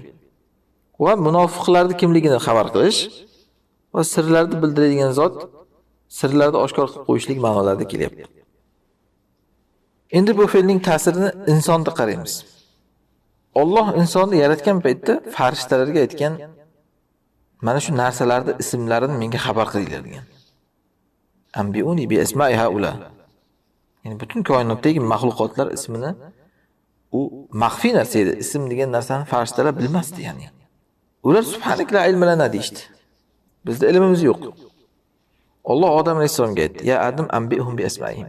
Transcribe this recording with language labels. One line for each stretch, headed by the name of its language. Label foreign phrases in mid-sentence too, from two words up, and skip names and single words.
Uzbek: Va munofiqlarning kimligini xabar qilish va sirlarni bildiradigan zot sirlarni oshkor qilib qo'yishlik ma'nolarida kelyapti. Endi bu fe'lning ta'sirini insonda qaraymiz. Alloh insonni yaratgan paytda farishtalarga aytgan, mana shu narsalarning ismlarini menga xabar qilinglar degan.
Arabic: أنبئوني بأسماء هؤلاء.
Uzbek: Ya'ni butun koinotdagi mahluqotlar ismini u maxfiy narsa edi. Ism degan narsani farishtalar bilmasdi ya'ni. Ular
Arabic: سبحانك لا علم لنا
Uzbek: deydi. Bizda ilmimiz yo'q. Alloh Odam alayhisolamga aytdi:
Arabic: "يا آدم أنبئهم بأسمائهم."